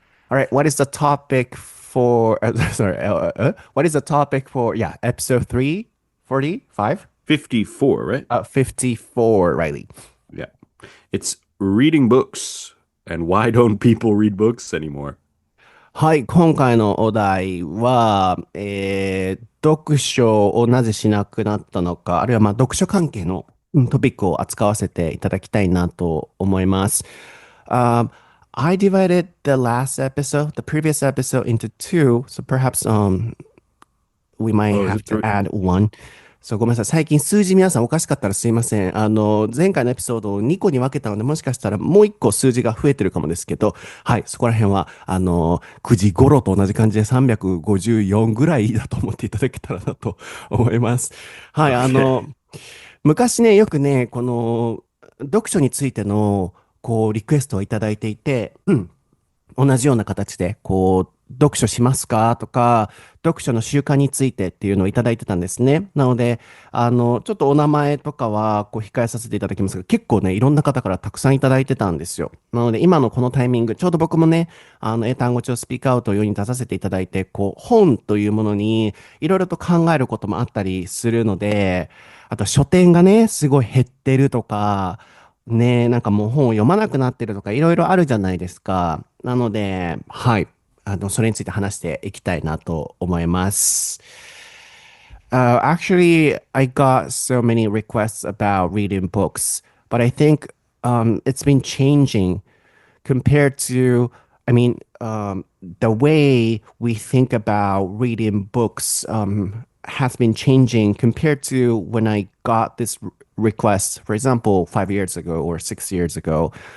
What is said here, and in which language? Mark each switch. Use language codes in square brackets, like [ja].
[en] All right, what is the topic for, what is the topic for, episode 345? 54, right? 54, Riley. Yeah. It's reading books. And why don't people read books anymore? [ja] はい、今回のお題は、読書をなぜしなくなったのか、あるいは読書関係のトピックを扱わせていただきたいなと思います。 [en] Um, I divided the last episode, the previous episode, into two, so perhaps we might Oh, is have it to three? add one. [ja] そう、ごめんなさい。最近数字皆さんおかしかったらすいません。前回のエピソードを2個に分けたので、もしかしたらもう1個数字が増えてるかもですけど、はい、そこら辺は、9時頃と同じ感じで354ぐらいだと思っていただけたらなと思います。はい、 [en] Okay. [ja] 昔ね、よくね、この、読書についての、リクエストをいただいていて、同じような形で、読書しますかとか、読書の習慣についてっていうのをいただいてたんですね。なので、ちょっとお名前とかは、控えさせていただきますが、結構ね、いろんな方からたくさんいただいてたんですよ。なので、今のこのタイミング、ちょうど僕もね、英単語帳スピークアウトを世に出させていただいて、本というものに、いろいろと考えることもあったりするので、あと書店がね、すごい減ってるとか、ねえ、なんかもう本を読まなくなってるとかいろいろあるじゃないですか。なので、はい。それについて話していきたいなと思います。 [en] Actually, I got so many requests about reading books, but I think it's been changing compared to, I mean, the way we think about reading books has been changing compared to when I got this request, for example, 5 years ago or 6 years ago.